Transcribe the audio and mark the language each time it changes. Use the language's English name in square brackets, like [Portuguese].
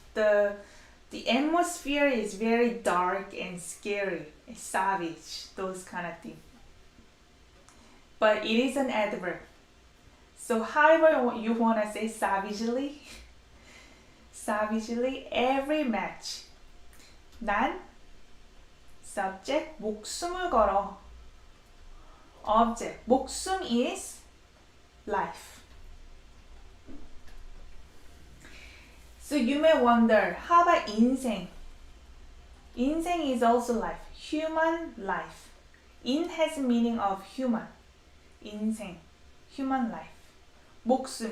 [English] The atmosphere is very dark and scary. It's savage. Those kind of things. But it is an adverb. So however you want to say savagely. Savagely every match. [Korean] 난 subject 목숨을 걸어. [English] Object 목숨 is life. So you may wonder, how about 인생? 인생 is also life. Human life. In has meaning of human. 인생. Human life. 목숨.